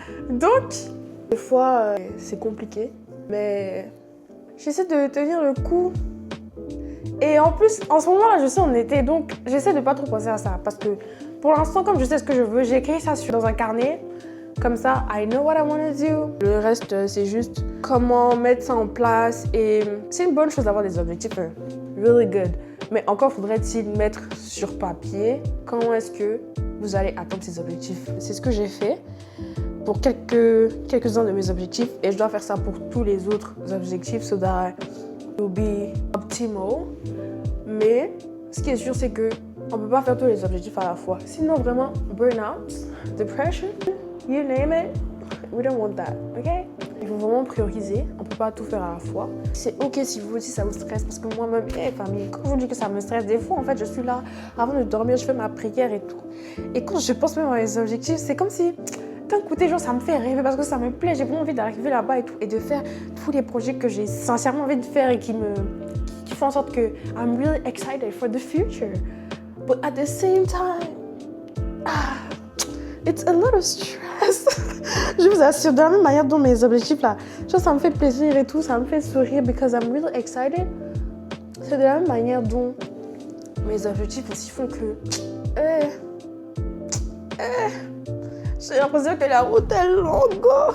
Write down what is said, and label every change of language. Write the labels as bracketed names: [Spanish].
[French] Donc, des fois, c'est compliqué, mais j'essaie de tenir le coup. Et en plus, en ce moment-là, je sais en été, donc j'essaie de pas trop penser à ça parce que pour l'instant, comme je sais ce que je veux, j'ai écrit ça dans un carnet. Comme ça, [English] I know what I want to do. [French] Le reste, c'est juste comment mettre ça en place. Et c'est une bonne chose d'avoir des objectifs [English] really good. [French] Mais encore faudrait-il mettre sur papier comment est-ce que vous allez atteindre ces objectifs. C'est ce que j'ai fait pour quelques-uns de mes objectifs. Et je dois faire ça pour tous les autres objectifs [English] so that it will be optimal. [French] Mais ce qui est sûr, c'est que on ne peut pas faire tous les objectifs à la fois. Sinon, vraiment, [English] burn-out, depression, you name it, we don't want that, ok? [French] Il faut vraiment prioriser, on ne peut pas tout faire à la fois. C'est ok si vous aussi ça vous stresse, parce que moi-même, famille, quand je vous dis que ça me stresse, des fois, en fait, je suis là, avant de dormir, je fais ma prière et tout. Et quand je pense même à mes objectifs, c'est comme si, d'un côté, genre, ça me fait rêver, parce que ça me plaît, j'ai vraiment envie d'arriver là-bas et tout, et de faire tous les projets que j'ai sincèrement envie de faire et qui font en sorte que [English] I'm really excited for the future. But at the same time, it's a lot of stress. [French] Je vous assure, de la même manière dont mes objectifs là, genre, ça me fait plaisir et tout, ça me fait sourire [English] because I'm really excited. [French] C'est de la même manière dont mes objectifs aussi font que j'ai l'impression que la route est longue.